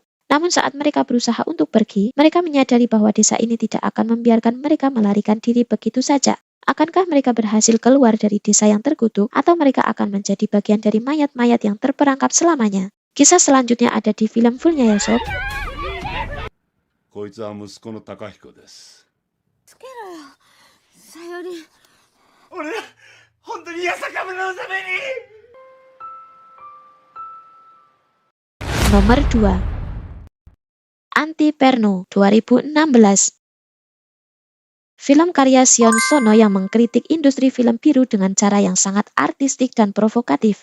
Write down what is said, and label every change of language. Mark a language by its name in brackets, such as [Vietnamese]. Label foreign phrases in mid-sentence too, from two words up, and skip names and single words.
[Indonesian] Namun saat mereka berusaha untuk pergi, mereka menyadari bahwa desa ini tidak akan membiarkan mereka melarikan diri begitu saja. Akankah mereka berhasil keluar dari desa yang terkutuk, atau mereka akan menjadi bagian dari mayat-mayat yang terperangkap selamanya? Kisah selanjutnya ada di film fullnya ya sob. [Japanese] こいつは息子の高彦です。つけろよ、さより。俺は本当に八坂村のために。 [Indonesian] Nomor 2. Anti-Perno 2016. Film karya Sion Sono yang mengkritik industri film biru dengan cara yang sangat artistik dan provokatif.